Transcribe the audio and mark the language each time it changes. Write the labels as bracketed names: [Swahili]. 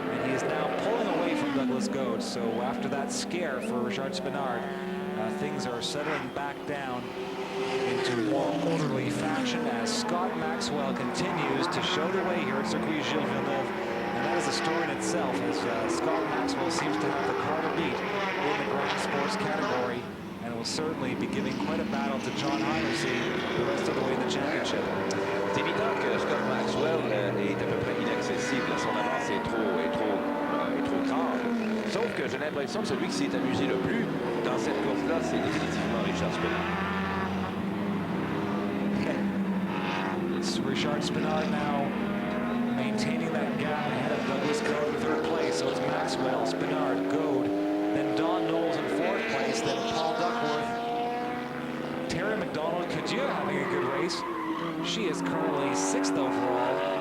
[English] He is now pulling away from Douglas Goad. So after that scare for Richard Spinard, things are settling back down into more orderly fashion as Scott Maxwell continues to show the way here at Circuit Gilles Villeneuve. And that is a story in itself, as Scott Maxwell seems to have the car to beat in the Grand Sports category, and will certainly be giving quite a battle to John Hennessy the rest of the way in the championship. [French] C'est évident que Scott Maxwell est à peu près inaccessible. Son avance est trop grande. Sauf que j'ai l'impression que celui qui s'est amusé le plus dans cette course-là, c'est définitivement Richard Spinard. [English] Richard Spinard now maintaining that gap ahead of Douglas Goad in third place. So it's Maxwell, Spinard, Goad, then Don Knowles in fourth place, then Paul Duckworth. Terry McDonald, Kadia having a good race. She is currently 6th overall.